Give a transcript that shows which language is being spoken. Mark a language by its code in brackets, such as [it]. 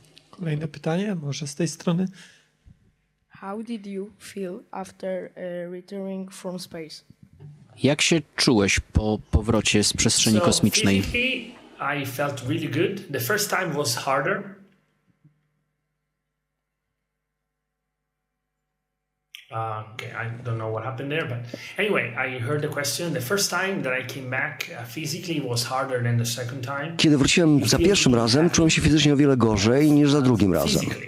[pl] Kolejne pytanie, może z tej strony. [en] How did you feel after returning from space? [pl] Jak się czułeś po powrocie z przestrzeni kosmicznej? [en] I felt really good. The first time was harder. Okay, I don't know what happened there, but anyway, I heard the question. The first time that I came back physically was harder than the second time. [pl] Kiedy wróciłem za pierwszym razem, czułem się fizycznie o wiele gorzej niż za drugim razem.